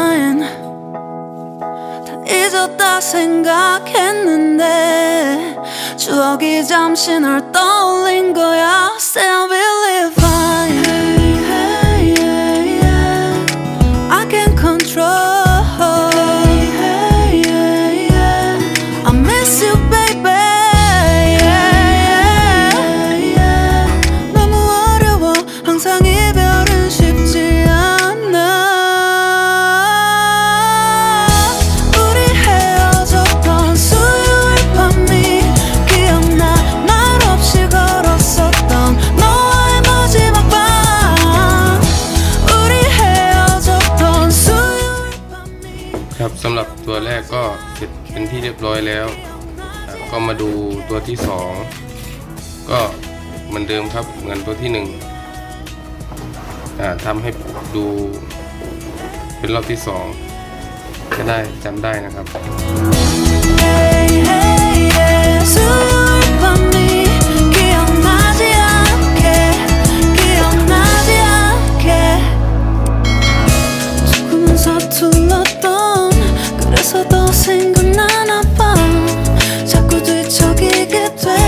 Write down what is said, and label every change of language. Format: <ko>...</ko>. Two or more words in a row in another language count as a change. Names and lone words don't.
<ko>생각했는데 추억이 잠시 널 떠올린 거야</ko> <en>Still believe fine hey, hey, yeah. I can't control hey, hey, yeah. I miss you baby yeah, yeah, yeah.</en> <ko>너무 어려워 항상 이별은 쉽지 않아 우리 헤어졌던 수요일 밤이 기억나 말없이 걸었었던 너와의 마지막 밤 우리 헤어졌던 수요일 밤이</ko> <th>ครับสำหรับตัวแรกก็เสร็จเป็นที่เรียบร้อยแล้วก็มาดูตัวที่สองก็เหมือนเดิมครับเหมือนตัวที่หนึ่งทำให้ดูเป็นรอบที่สองจะได้จำได้นะครับ</th> <en>Hey, hey, yeah.</en> <ko>수요일 밤이 기억나지 않게 기억나지 않게 조금은 서툴렀던 그래서 더 생각나나 봐 자꾸 뒤척이게 돼</ko>